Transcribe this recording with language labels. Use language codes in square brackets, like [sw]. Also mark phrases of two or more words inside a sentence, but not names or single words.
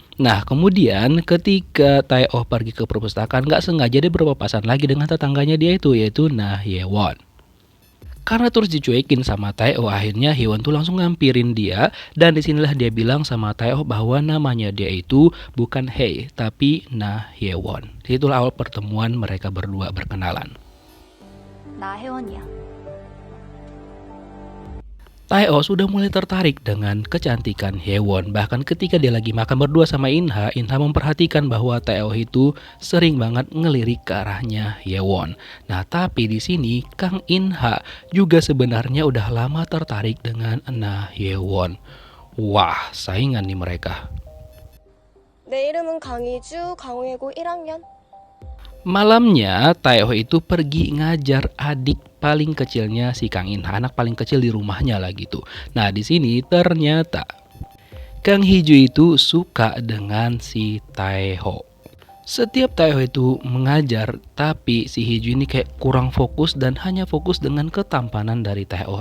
[id] Nah kemudian ketika Tae-oh pergi ke perpustakaan, nggak sengaja dia berpapasan lagi dengan tetangganya dia itu, yaitu Na Hye-won. Karena terus dicuekin sama Tae-oh, akhirnya Hye-won tuh langsung ngampirin dia dan disinilah dia bilang sama Tae-oh bahwa namanya dia itu bukan Hye tapi Na Hye-won. Itulah awal pertemuan mereka berdua berkenalan. [ko] 나 혜원이야. [id] Tae-oh sudah mulai tertarik dengan kecantikan Hye-won. Bahkan ketika dia lagi makan berdua sama In-ha, In-ha memperhatikan bahwa Tae-oh itu sering banget ngelirik ke arahnya Hye-won. Nah, tapi di sini Kang In-ha juga sebenarnya udah lama tertarik dengan Na Hye-won. Wah, saingan nih mereka. [ko] 내 이름은 강희주, 강호예고 1학년. [id] Malamnya, Tae-oh itu pergi ngajar adik paling kecilnya si Kang In-ha, anak paling kecil di rumahnya lah gitu. Nah, di sini ternyata Kang Hee-ju itu suka dengan si Tae-ho. Setiap Tae-ho itu mengajar, tapi si Hee-ju ini kayak kurang fokus dan hanya fokus dengan ketampanan dari Tae-ho.